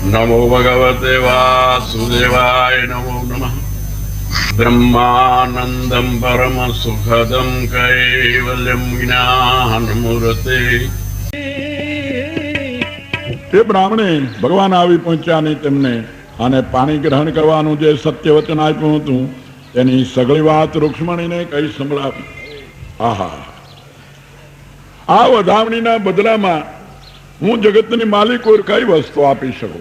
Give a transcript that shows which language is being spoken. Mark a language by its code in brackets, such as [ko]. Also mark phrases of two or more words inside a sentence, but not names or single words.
[sa] नमो भगवते वासुदेवाय नमो नमः। ब्रह्मानंदं परम सुखदं कैवल्यं ज्ञानमूर्ते। [gu] તે બ્રાહ્મણે ભગવાન આવી પહોંચ્યા નહીં તેમને અને પાણી ગ્રહણ કરવાનું જે સત્ય વચન આપ્યું હતું તેની સગળી વાત રૂક્ષ્મણીને કઈ સંભળાવી. આહા, આ વધામણીના બદલામાં હું જગતની માલિક કોઈ કઈ વસ્તુ આપી શકું?